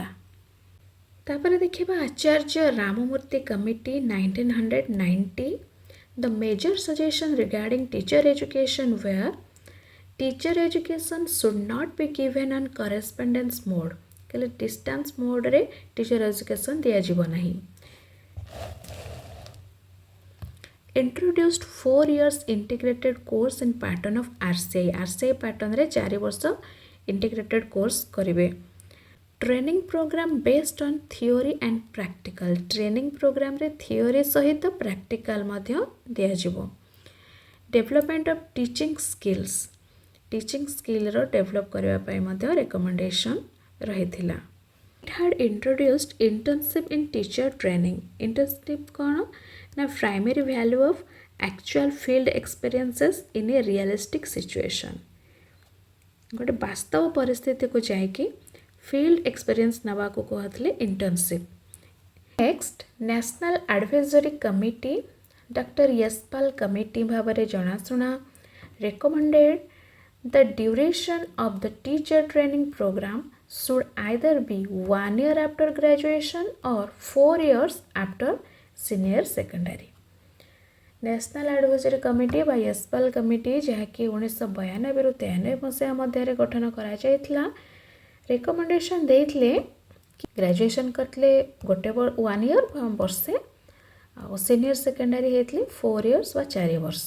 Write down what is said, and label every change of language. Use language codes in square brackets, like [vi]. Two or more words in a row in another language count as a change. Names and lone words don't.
[or] ତାପରେ ଦେଖିବା ଆଚାର୍ଯ୍ୟ ରାମମୂର୍ତ୍ତି କମିଟି 1990। [en] the major suggestion regarding teacher education where teacher education should not be given on correspondence mode. [or] କହିଲେ [en] distance modeରେ teacher education [or] ଦିଆଯିବ ନାହିଁ। [en] Introduced 4 years integrated course in pattern of RCI। [or] RCI patternରେ 4 ବର୍ଷ [en] integrated course [or] କରିବେ। [en] Training program based on theory and practical। Training program [or] ରେ theory ସହିତ practical ମଧ୍ୟ ଦିଆଯିବ। [en] Development of teaching skills। Teaching skillର [or] develop କରିବା ପାଇଁ ମଧ୍ୟ recommendation ରହିଥିଲା। [en] It had introduced internship in teacher training। Internship [or] କ'ଣ ନା [en] primary value of actual field experiences in a realistic situation. [or] ଗୋଟେ ବାସ୍ତବ ପରିସ୍ଥିତିକୁ ଯାଇକି [en] field experience [or] ନେବାକୁ କୁହାଥିଲେ ଇଣ୍ଟର୍ନସିପ୍। ନେକ୍ସଟ ନ୍ୟାସନାଲ୍ ଆଡ଼ଭାଇଜରୀ କମିଟି ଡକ୍ଟର ୟଶପାଲ କମିଟି ଭାବରେ ଜଣାଶୁଣା। [en] recommended the duration of the teacher training program should either be 1 year after graduation or 4 years after senior secondary। [or] ନ୍ୟାସନାଲ୍ ଆଡ଼ଭାଇଜରୀ କମିଟି ବା ୟଶପାଲ କମିଟି ଯାହାକି 1992ରୁ 93 ମସିହା ମଧ୍ୟରେ ଗଠନ କରାଯାଇଥିଲା, ରେକମେଣ୍ଡେସନ୍ ଦେଇଥିଲେ ଗ୍ରାଜୁଏସନ୍ କରିଥିଲେ 1 year ବର୍ଷେ ଆଉ [en] senior secondary [or] ହେଇଥିଲେ 4 ଇୟର୍ସ ବା 4 ବର୍ଷ।